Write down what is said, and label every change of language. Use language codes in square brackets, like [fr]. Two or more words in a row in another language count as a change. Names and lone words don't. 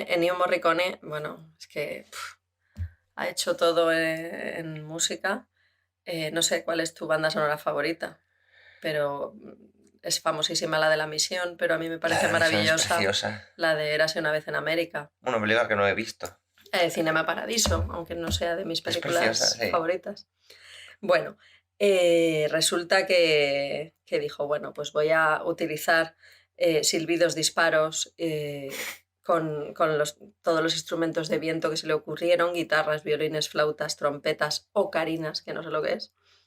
[es] Ennio Morricone, bueno, es que ha hecho todo en música. No sé cuál es tu banda sonora favorita, pero es famosísima la de La Misión, pero a mí me parece maravillosa la de Érase una vez en América. Una película que no he visto. Cinema Paradiso, aunque no sea de mis películas preciosa, sí. favoritas. Bueno, resulta que dijo, bueno, pues voy a utilizar silbidos, disparos, con todos los instrumentos de viento que se le ocurrieron, guitarras, violines, flautas, trompetas, ocarinas, que no sé lo que es.